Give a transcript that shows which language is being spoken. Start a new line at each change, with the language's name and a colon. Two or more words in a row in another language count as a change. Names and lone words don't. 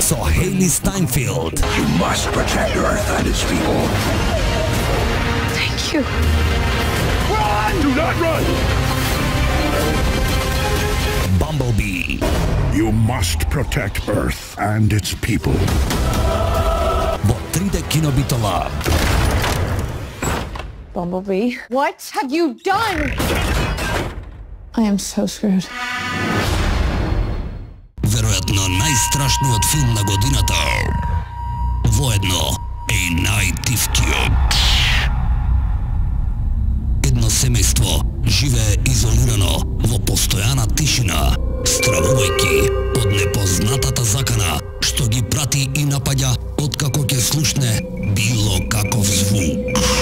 Macedonian: Со Хейли Стайнфилд,
English: You must protect Earth and its people. Thank you. Run! Do not run! Bumblebee, You must protect Earth and its people.
Macedonian: во 3D кинобитола.
English: Bumblebee. What have you done? I am so screwed.
Macedonian: Веројатно најстрашниот филм на годината. Воедно е и најтивкиот. Едно семејство живее изолирано во постојана тишина, стравувајќи од непознатата закана што ги прати и напаѓа откако ќе слушне било каков звук.